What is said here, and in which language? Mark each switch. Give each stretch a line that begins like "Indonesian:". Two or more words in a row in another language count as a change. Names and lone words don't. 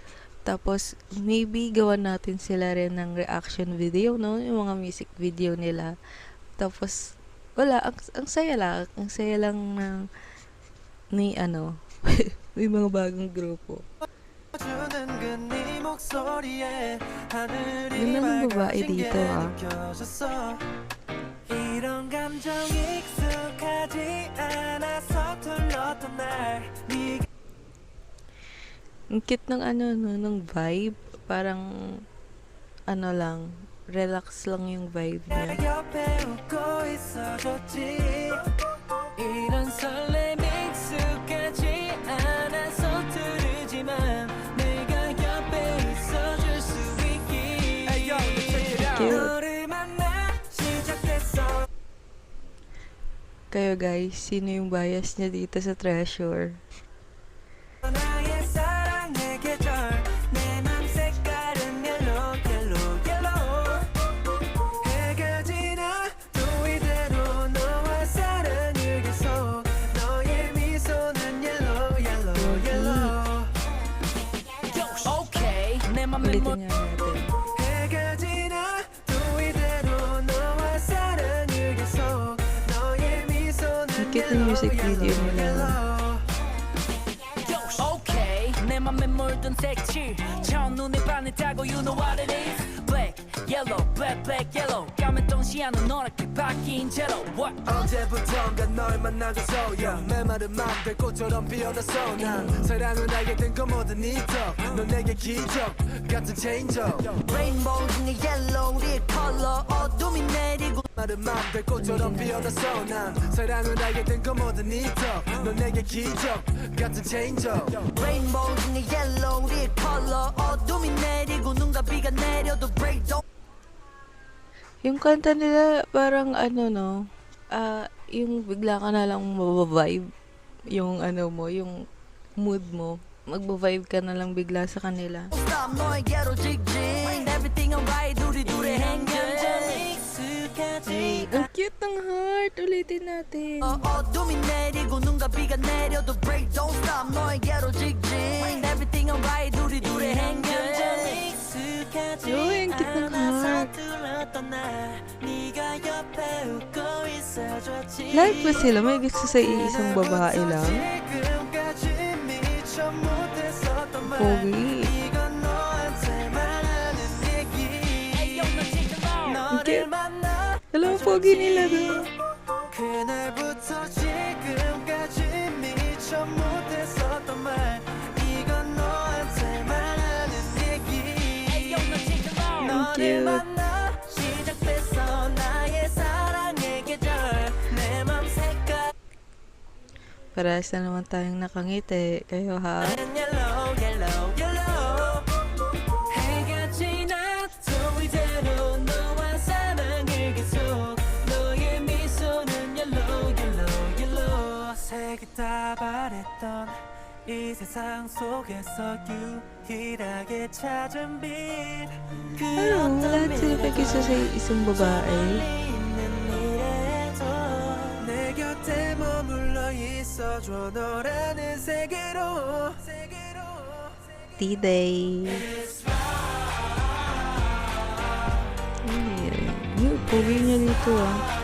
Filipino: Tapos, maybe gawan natin sila rin ng
English: reaction video,
Filipino: no? Yung mga music video nila. Tapos, wala. Ang saya lang. Ang saya lang ng may mga bagong grupo. Ganda ng babae dito, ah.
Korean: 이런 감정 익숙하지 않아 서툴렀던 날
Filipino: Ang cute ng ng vibe. Parang lang, relax lang yung vibe niya.
Korean: 옆에 웃고 있어줬지 이런 설렘 익숙하지 않아 서투르지만 내가 옆에 있어줄 수 있기 너를 만나 시작됐어.
Filipino: Kayo guys, sino yung bias niya dito sa Treasure?
Korean: 나의 사랑의 계절 내 맘 색깔은
English: yellow yellow yellow
Korean: 해가 지나 또 이대로 너와 사랑을 계속 너의 미소는
English: yellow yellow yellow okay
Korean: 내 맘에
Filipino: Ulitin nga natin.
Korean: 해가 지나 또 이대로 너와 사랑을 계속 너의 미소는
Filipino: Ang cute ng
English: music video
Filipino: nila.
Korean: 내 맘에 물든 색칠 첫눈에 반했다고
English: you know what it is black yellow black black yellow
Korean: 까만 동시야는 노랗게 바뀐 채로 what 언제부턴가 널 만나줘서 메마른 맘들 꽃처럼 피어났어 난 사랑을 알게 된 건 뭐든 있어 넌 내게 기적 같은
English: change rainbow
Korean: 중에 yellow 립 컬러 어둠이 내리고 마른 맘들 꽃처럼 피어났어 난 사랑을 알게 된 건 뭐든 있어 넌 내게 기적 같은
English: change rainbow
Korean: 중에 yellow 립 컬러 어둠이 내리고 눈과 비가 내려도
English: break don't.
Filipino: Yung kanta nila parang yung bigla ka na lang mababibe. Yung yung mood mo. Magbabibe ka na lang bigla sa kanila.
Korean: Stop 너에게로 직진
English: everything alright
Korean: 우리 행겨
Filipino: Ay, ang cute ng heart. Ulitin natin.
Korean: 어둠이 내리고 눈과 비가 내려도
English: break don't stop
Korean: 너에게로 직진
English: everything alright
Korean: 우리 행겨
Filipino: Uy, ang cute ng heart. Live ba sila? May gusto sa iisang babae lang? Pogi. Ang cute. Alam mo, pogi nila doon.
Korean: 그날부터 지금까지 미처 못했었던 말 이건 너한테 말하는 얘기 너를 만나 시작됐어 나의 사랑의 계절 내 맘 색깔
Filipino: Parehas na naman tayong nakangiti. Kayo ha?
English: yellow yellow yellow
Korean: 해가 지나 또 이대로 너와 사랑을 계속 너의 미소는
English: yellow yellow yellow
Korean: 색이 다 바랬던 이 세상 속에서 유일하게 찾은 빛
Filipino: Ano, lahat sila may gusto sa isang babae.
Korean: 내 곁에 머물러 있어줘 너라는 세계로
Filipino: T-Day. Yung pogi niya dito ah.